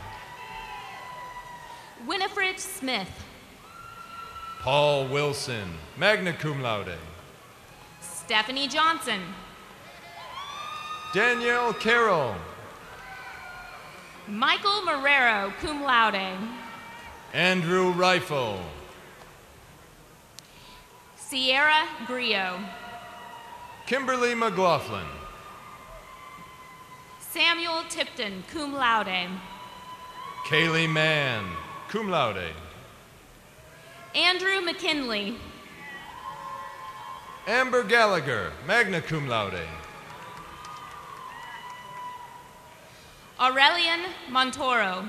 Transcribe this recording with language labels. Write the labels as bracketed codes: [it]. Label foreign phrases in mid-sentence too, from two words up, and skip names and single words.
[en] Winifred Smith. Paul Wilson, [la] magna cum laude. [en] Stephanie Johnson. Danielle Carroll. Michael Marrero, [la] cum laude. [en] Andrew Rifle. Sierra Grio. Kimberly McLaughlin. Samuel Tipton, [la] cum laude. [en] Kaylee Mann, [la] cum laude. [en] Andrew McKinley. Amber Gallagher, [la] magna cum laude. [en] Aurelian Montoro.